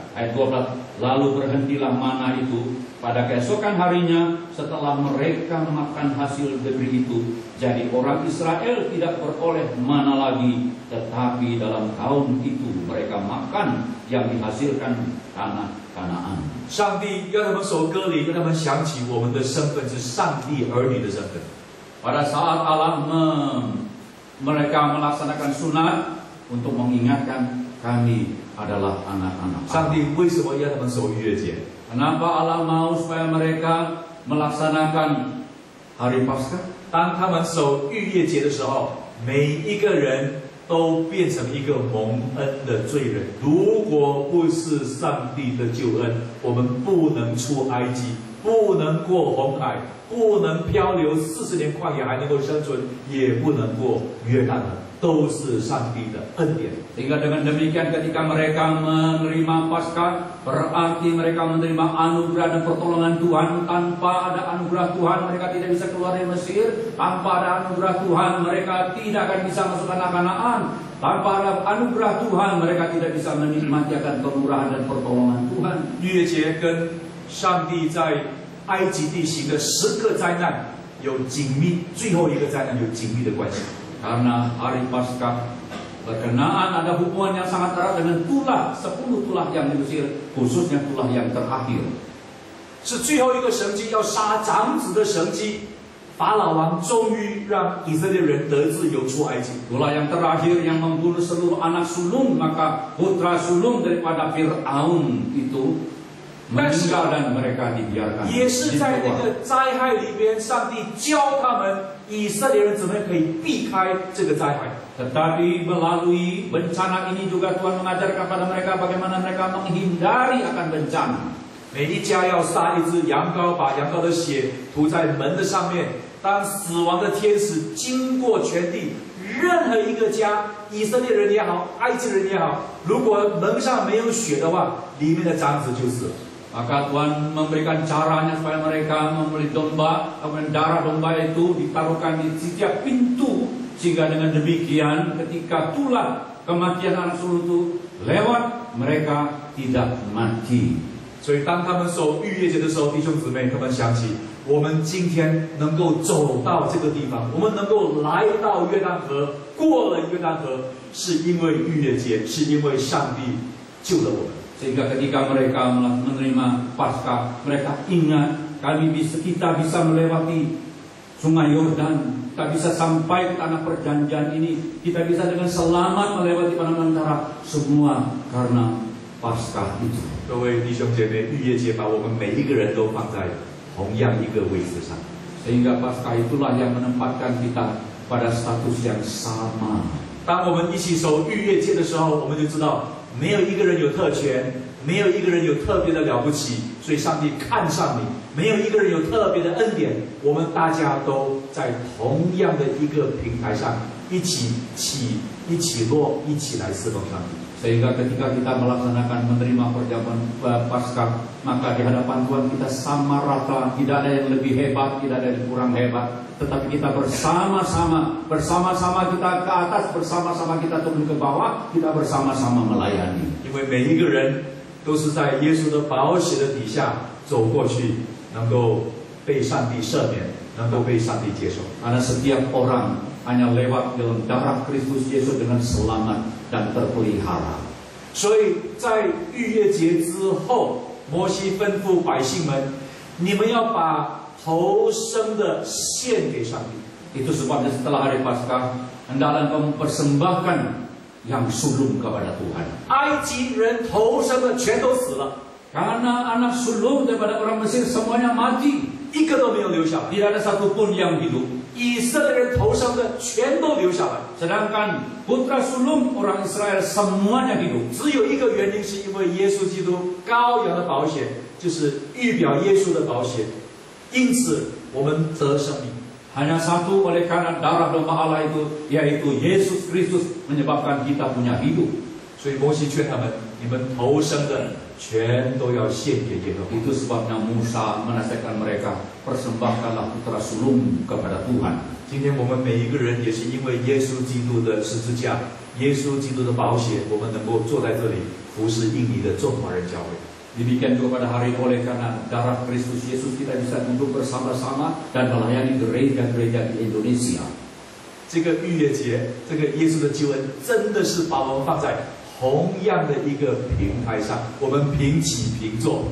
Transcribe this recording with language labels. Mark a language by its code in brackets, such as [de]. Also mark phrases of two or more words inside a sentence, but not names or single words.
[id] Ayat 12, lalu berhentilah mana itu pada keesokan harinya setelah mereka makan hasil negeri itu. Jadi orang Israel tidak beroleh mana lagi, tetapi dalam tahun itu mereka makan yang dihasilkan tanah Kanaan. [zh] 上帝要他们守割礼，让他们想起我们的身份是上帝儿女的身份。 [id] Pada saat Allah mereka melaksanakan sunat untuk mengingatkan kami adalah anak-anak Allah. [zh] 上帝为什么要他们守逾越节？ [id] Kenapa Allah mau supaya mereka melaksanakan hari Paskah? [zh] 当他们守逾越节的时候，每一个人都变成一个蒙恩的罪人。如果不是上帝的救恩，我们不能出埃及，不能过红海，不能漂流40年旷野还能够生存，也不能过约旦河，都是上帝的恩典。 [id] Sehingga dengan demikian ketika mereka menerima Paskah, berarti mereka menerima anugerah dan pertolongan Tuhan. Tanpa ada anugerah Tuhan, mereka tidak bisa keluar dari Mesir. Tanpa ada anugerah Tuhan, mereka tidak akan bisa masuk tanah Kanaan. Tanpa ada anugerah Tuhan, mereka tidak bisa menikmati akan kemurahan dan pertolongan Tuhan. [zh] 逾越节跟上帝在埃及地形的10个灾难有紧密，最后一个灾难有紧密的关系。 [id] Karena hari Paskah berkenaan ada hubungan yang sangat erat dengan tulah 10 tulah yang diusir, khususnya tulah yang terakhir. [zh] 是最后一个神迹，要杀长子的神迹。法老王终于让以色列人得自由出埃及。 [id] Tulah yang terakhir yang membunuh seluruh anak sulung, maka putra sulung daripada Fir'aun itu meninggal dan mereka dibiarkan. [zh] 也是在那个灾害里边，上帝教他们以色列人怎么可以避开这个灾害。 [id] Tetapi melalui bencana ini juga Tuhan mengajarkan kepada mereka bagaimana mereka menghindari akan bencana. [zh] 每一家要杀一只羊羔，把羊羔的血涂在门的上面。当死亡的天使经过全地，任何一个家，以色列人也好，埃及人也好，如果门上没有血的话，里面的长子就死了。 [id] Maka Tuhan memberikan caranya supaya mereka membeli domba, kemudian darah domba itu ditaruhkan di setiap pintu, sehingga dengan demikian ketika tulah kematian anak sulung itu lewat, mereka tidak mati. [zh] 所以当他们守逾越节的时候，弟兄姊妹，他们想起我们今天能够走到这个地方，我们能够来到约旦河，过了约旦河，是因为逾越节，是因为上帝救了我们。 [id] Sehingga ketika mereka menerima Paskah, mereka ingat kita bisa melewati Sungai Yordan, kita bisa sampai ke tanah perjanjian ini, kita bisa dengan selamat melewati padang antara, semua karena Paskah itu. [zh] 各位弟兄姐妹，逾越节把我们每一个人都放在同样一个位置上。 [id] Sehingga Paskah itulah yang menempatkan kita pada status yang sama. [zh] 当我们一起守逾越节的时候，我们就知道。没有一个人有特权，没有一个人有特别的了不起，所以上帝看上你。没有一个人有特别的恩典，我们大家都在同样的一个平台上，一起起，一起落，一起来侍奉上帝。 [id] Sehingga ketika kita melaksanakan menerima perjamuan Paskah, maka di hadapan Tuhan kita sama rata, tidak ada yang lebih hebat, tidak ada yang kurang hebat, tetapi kita bersama-sama kita ke atas, bersama-sama kita turun ke bawah, kita bersama-sama melayani. [zh] 因为每一个人都是在耶稣的宝血的底下走过去，能够被上帝赦免，能够被上帝接受。 [id] Karena setiap orang hanya lewat dalam darah Kristus Yesus dengan selamat dan terpelihara. [zh] 所以在逾越节之后，摩西吩咐百姓们：你们要把头生的献给上帝。 [id] Itu sebabnya setelah hari Paskah, hendaklah engkau mempersembahkan yang sulung kepada Tuhan. [zh] 埃及人头生的全都死了， [id] Karena anak sulung daripada orang Mesir semuanya mati, [zh] 一个都没有留下来。 [id] tidak ada satupun yang hidup. [zh] 以色列人头生的全都留下来， [id] Sedangkan putra sulung orang Israel semuanya hidup. [zh] 只有一个原因，是因为耶稣基督羔羊的宝血，就是预表耶稣的宝血，因此我们得生命。 [id] Hanya satu, oleh karena darah domba Allah itu, yaitu Yesus Kristus, menyebabkan kita punya hidup. [zh] 所以摩西劝他们：你们头生的全都要献给耶和华。 [id] Itu sebabnya Musa menasihatkan mereka, persembahkanlah putra sulung kepada Tuhan. [zh] 今天我们每一个人也是因为耶稣基督的十字架、耶稣基督的宝血，我们能够坐在这里服侍印尼的众华人教会。 [id] Demikian juga pada hari oleh karena darah Kristus Yesus kita bisa duduk bersama-sama dan melayani gereja-gereja di Indonesia. [zh] 这个逾越节，这个耶稣的救恩，真的是把我们放在同样的一个平台上，我们平起平坐。